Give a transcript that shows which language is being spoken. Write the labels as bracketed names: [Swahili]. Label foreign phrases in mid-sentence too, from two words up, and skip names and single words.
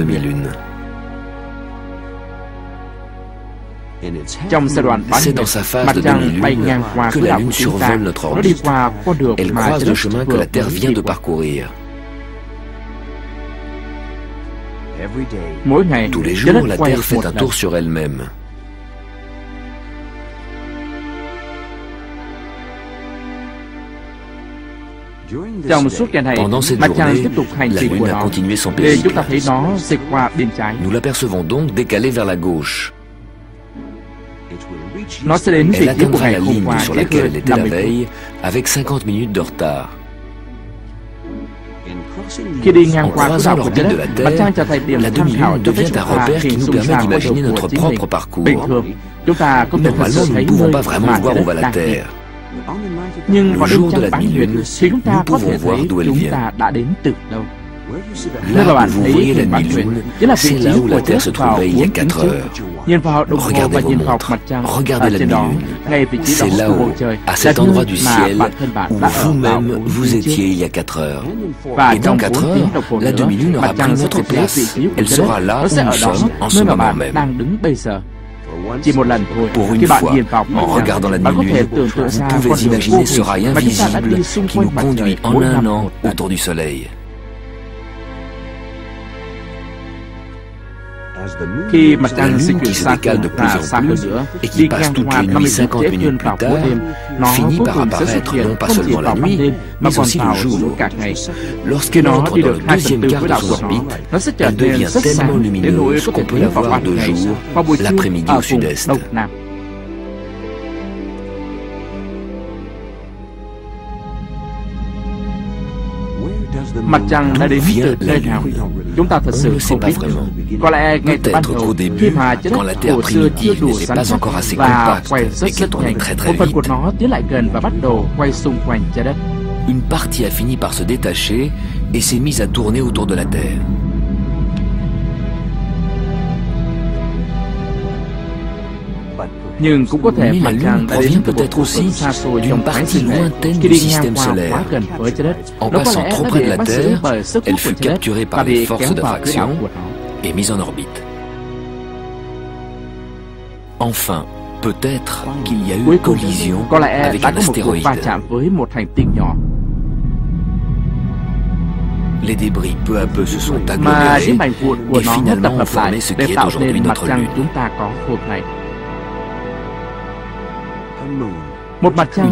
[Vietnamese] Trong giai đoạn bán nguyệt, mặt trăng bay ngang qua quỹ đạo của chúng ta. Nó đi qua con đường mà trái đất vừa đi qua. Mỗi ngày, [French] tous les [Vietnamese] trái đất [French] jours, la [Vietnamese] quay [French] Terre fait [Vietnamese] một [French] un [Vietnamese] lần. [French] tour sur elle-même. [Vietnamese] Trong suốt ngày này, [French] Pendant cette [Vietnamese] mặt trăng [French] journée, [Vietnamese] tiếp tục hành [French] la [Vietnamese] trình của [French] Lune a [Vietnamese] nó. [French] continué son [Vietnamese] Để chúng ta [French] périple. [Vietnamese] thấy nó dịch qua bên trái. [French] Nous l'apercevons donc décalée vers la gauche. [Vietnamese] Nó sẽ đến vị [French] Elle [Vietnamese] trí của [French] atteindra [Vietnamese] ngày [French] la [Vietnamese] hôm [French] ligne [Vietnamese] qua [French] sur [Vietnamese] trễ [French] laquelle [Vietnamese] hơn [French] elle était la [Vietnamese] 50 phút. [French] veille, avec 50 minutes de retard. [Vietnamese] Khi đi ngang [French] En [Vietnamese] qua quỹ [French] croisant [Vietnamese] đạo của trái [French] l'orbite de [Vietnamese] đất, [French] la [Vietnamese] mặt trăng [French] Terre, [Vietnamese] trở thành điểm [French] la [Vietnamese] tham khảo [French] demi-lune [Vietnamese] cho phép [French] devient [Vietnamese] chúng [French] un [Vietnamese] ta [French] repère qui [Vietnamese] hình [French] nous [Vietnamese] dung [French] permet [Vietnamese] ra con [French] d'imaginer [Vietnamese] đường của [French] notre [Vietnamese] chính mình. [French] propre parcours. [Vietnamese] Bình thường, chúng ta không thể thật [French] Normalement, [Vietnamese] sự [French] nous [Vietnamese] thấy [French] ne pouvons [Vietnamese] nơi [French] pas vraiment [Vietnamese] mà [French] voir [Vietnamese] trái [French] où va [Vietnamese] đất [French] la [Vietnamese] đang đi. [French] Terre. [Vietnamese] Nhưng [French] Le [Vietnamese] vào đêm [French] jour de [Vietnamese] trăng [French] la [Vietnamese] bán nguyệt, [French] demi-lune, [Vietnamese] thì chúng ta [French] nous [Vietnamese] có thể [French] pouvons voir [Vietnamese] thấy [French] d'où elle [Vietnamese] chúng [French] vient. [Vietnamese] ta đã đến từ đâu. [French] Là [Vietnamese] Nơi mà [French] où [Vietnamese] bạn [French] vous [Vietnamese] thấy [French] voyez la [Vietnamese] hình bán nguyệt, [French] demi-lune, [Vietnamese] chính là vị [French] c'est [Vietnamese] trí [French] là où la [Vietnamese] của [French] Terre se [Vietnamese] trái đất vào [French] trouvait il y a [Vietnamese] 4 tiếng [French] 4 [Vietnamese] trước. [French] heures. [Vietnamese] Nhìn vào đồng hồ [French] Regardez [Vietnamese] và [French] vos [Vietnamese] nhìn vào [French] montres, [Vietnamese] mặt trăng [French] regardez [Vietnamese] ở [French] la [Vietnamese] trên đó, [French] demi-lune. [Vietnamese] ngay vị trí đó [French] C'est là [Vietnamese] của bầu [French] où, [Vietnamese] trời, [French] à [Vietnamese] là [French] cet endroit [Vietnamese] nơi [French] du [Vietnamese] mà [French] ciel, [Vietnamese] bản thân bạn [French] où [Vietnamese] đã ở vào [French] vous-même [Vietnamese] 4 [French] vous [Vietnamese] tiếng trước. [French] étiez il y a 4 heures. [Vietnamese] Và [French] Et [Vietnamese] trong [French] dans [Vietnamese] 4 [French] 4 [Vietnamese] tiếng [French] heures, [Vietnamese] đồng hồ [French] la [Vietnamese] nữa, [French] demi-lune [Vietnamese] mặt [French] aura [Vietnamese] trăng [French] pris [Vietnamese] sẽ [French] votre [Vietnamese] thay thế vị [French] place. [Vietnamese] trí của [French] Elle [Vietnamese] trái [French] sera [Vietnamese] đất. [French] là [Vietnamese] Nó [French] où [Vietnamese] sẽ [French] nous [Vietnamese] ở đó, [French] sommes en ce [Vietnamese] nơi mà [French] moment [Vietnamese] bạn [French] même. [Vietnamese] đang đứng bây giờ. Chỉ một lần thôi, [French] Pour [Vietnamese] khi [French] une [Vietnamese] bạn [French] fois, [Vietnamese] nhìn vào mặt [French] en [Vietnamese] trăng, [French] regardant la [Vietnamese] bạn có thể [French] demi-lune, [Vietnamese] tưởng tượng [French] vous [Vietnamese] ra [French] pouvez [Vietnamese] con đường vô [French] imaginer ce [Vietnamese] hình [French] rail [Vietnamese] mà chúng ta đã [French] invisible [Vietnamese] đi xung [French] qui nous [Vietnamese] quanh mặt trời [French] conduit en [Vietnamese] 4 [French] un [Vietnamese] năm [French] an [Vietnamese] một lần. [French] autour du Soleil. [Vietnamese] Khi mặt trăng [French] La [Vietnamese] di [French] lune [Vietnamese] chuyển [French] qui se [Vietnamese] xa [French] décale de [Vietnamese] hơn [French] plus [Vietnamese] và [French] en [Vietnamese] xa hơn [French] plus [Vietnamese] nữa, [French] et qui [Vietnamese] đi [French] passe [Vietnamese] ngang [French] toutes [Vietnamese] qua [French] les [Vietnamese] 50 [French] nuits [Vietnamese] phút [French] 50 [Vietnamese] trễ hơn [French] minutes [Vietnamese] vào [French] plus [Vietnamese] mỗi [French] tard, [Vietnamese] đêm, nó [French] finit [Vietnamese] cuối [French] par [Vietnamese] cùng sẽ xuất [French] apparaître [Vietnamese] hiện [French] non pas [Vietnamese] không chỉ [French] seulement la [Vietnamese] vào ban [French] nuit, [Vietnamese] đêm mà [French] mais [Vietnamese] còn [French] aussi le [Vietnamese] vào [French] jour. [Vietnamese] suốt cả ngày. [French] Lorsqu'elle [Vietnamese] Nó [French] entre [Vietnamese] đi [French] dans [Vietnamese] được [French] le [Vietnamese] 2/4 [French] deuxième quart [Vietnamese] quỹ [French] de [Vietnamese] đạo của [French] son [Vietnamese] nó, [French] orbite, [Vietnamese] nó sẽ trở [French] elle [Vietnamese] nên [French] devient [Vietnamese] rất [French] tellement [Vietnamese] sáng đến nỗi [French] lumineuse [Vietnamese] có thể [French] qu'on peut [Vietnamese] thấy [French] la [Vietnamese] vào [French] voir [Vietnamese] ban [French] de [Vietnamese] ngày, [French] jour, [Vietnamese] vào buổi trưa [French] l'après-midi [Vietnamese] ở [French] au [Vietnamese] vùng [French] sud-est. [Vietnamese] Đông Nam. Mặt trăng đã đến từ nơi nào? Chúng ta thật sự không biết. Có lẽ ngay từ ban đầu, khi mà trái đất cổ xưa chưa đủ rắn chắc và quay rất nhanh, một phần của nó tiến lại gần và bắt đầu quay xung quanh trái đất. [French] Une partie a fini par se détacher et s'est mise à tourner autour de la Terre. [Vietnamese] Nhưng cũng có thể [French] Mais la [Vietnamese] mặt [French] Lune [Vietnamese] trăng đã đến [French] provient [Vietnamese] từ một [French] peut-être [Vietnamese] khu [French] aussi [Vietnamese] vực xa xôi [French] d'une [Vietnamese] trong Thái [French] partie [Vietnamese] Dương này. [French] lointaine [Vietnamese] Khi [French] du [Vietnamese] đi ngang [French] système [Vietnamese] qua [French] solaire. [Vietnamese] quá gần với trái đất, [French] En [Vietnamese] nó có [French] passant [Vietnamese] lẽ [French] trop [Vietnamese] đã [French] près de [Vietnamese] bị [French] la [Vietnamese] bắt giữ [French] Terre, [Vietnamese] bởi sức [French] elle [Vietnamese] hút của [French] fut [Vietnamese] trái đất [French] capturée [Vietnamese] và [French] par les [Vietnamese] bị [French] forces [Vietnamese] kéo [French] de [Vietnamese] vào quỹ đạo [French] fraction [Vietnamese] của nó. [French] et mise en orbite. Enfin, peut-être qu'il y a eu [Vietnamese] Cuối cùng, [French] collision [Vietnamese] có lẽ [French] avec [Vietnamese] đã [French] un [Vietnamese] có một cuộc va [French] astéroïde. [Vietnamese] chạm với một hành tinh nhỏ. [French] Les débris peu à peu se sont [Vietnamese] Mà [French] agglomérés [Vietnamese] những mảnh vụn của [French] et [Vietnamese] nó tập [French] finalement ont [Vietnamese] hợp lại [French] formé ce [Vietnamese] để [French] qui est [Vietnamese] tạo [French] aujourd'hui [Vietnamese] nên mặt [French] notre [Vietnamese] trăng [French] Lune. [Vietnamese] chúng ta có hôm nay. Một mặt trăng